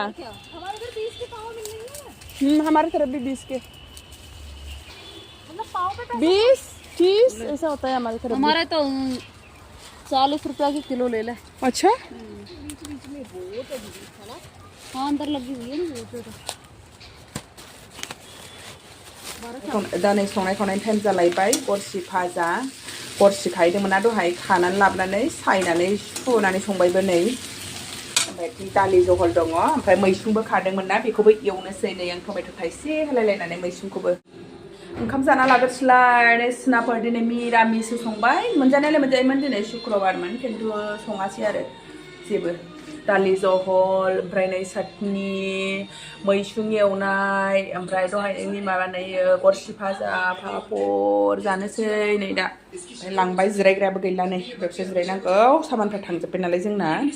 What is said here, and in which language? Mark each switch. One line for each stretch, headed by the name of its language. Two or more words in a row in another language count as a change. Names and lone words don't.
Hindi: क्या हमारे इधर 20 के पाव मिल रही है हमारे तरफ भी 20 के मतलब पाव पे 20-30 ऐसा होता है हमारे तरफ हमारे तो 40 रुपया की किलो ले ले अच्छा बीच बीच में बहुत है ना हाँ अंदर लगी हुई है ना
Bodo: दानै संनाय खावनायनि टाइम जालायबाय गरसि भाजा गरसि खाहैदोंमोन दहाय खानानै लाबोनानै सायनानै सुनानै संबायबो नै ओमफ्राय दालि जहल दङ ओमफ्राय मैसुंबो खादोंमोन ना बेखौबो एवनोसै नै आं टमेट' थाइसे होलायलायनानै मैसुंखौबो ओंखाम जाना लाग्रोसैलाय सिनाफोर दिनै मिरामिस संबाय मोनजानायालाय मोनजायोमोन दिनै शुक्रबारमोन खिन्थु सङासै आरो जेबो दालि जहल ओमफ्राय नै चाटनि मैसुं एवनाय ओमफ्राय दहायनि माबानाय गरसि भाजा पापर जानोसै नै दा ओमफ्राय लांबाय जिरायग्रायाबो गैला नै बेयावसो जिरायनांगौ सामानफ्रा थांजोब्बाय नालाय जोंना